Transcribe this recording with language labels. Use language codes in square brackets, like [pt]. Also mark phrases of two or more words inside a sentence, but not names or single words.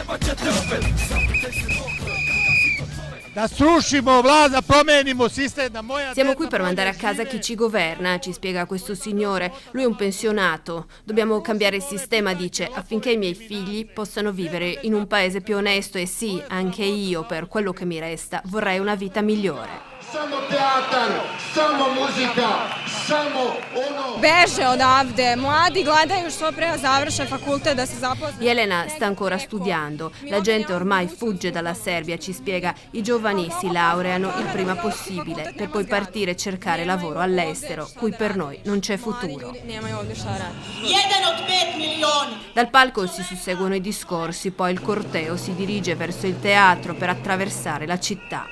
[it] Siamo qui per mandare a casa chi ci governa, ci spiega questo signore. Lui è un pensionato. Dobbiamo cambiare il sistema, dice, affinché i miei figli possano vivere in un paese più onesto e sì, anche io, per quello che mi resta, vorrei una vita migliore. [sr] Samo teatar, samo muzika, samo ono... Beže odavde, mladi gledaju što pre završe fakultet da se zaposle. [it] Elena sta ancora studiando, la gente ormai fugge dalla Serbia, ci spiega, i giovani si laureano il prima possibile per poi partire e cercare lavoro all'estero, cui per noi non c'è futuro. Dal palco si susseguono i discorsi, poi il corteo si dirige verso il teatro per attraversare la città.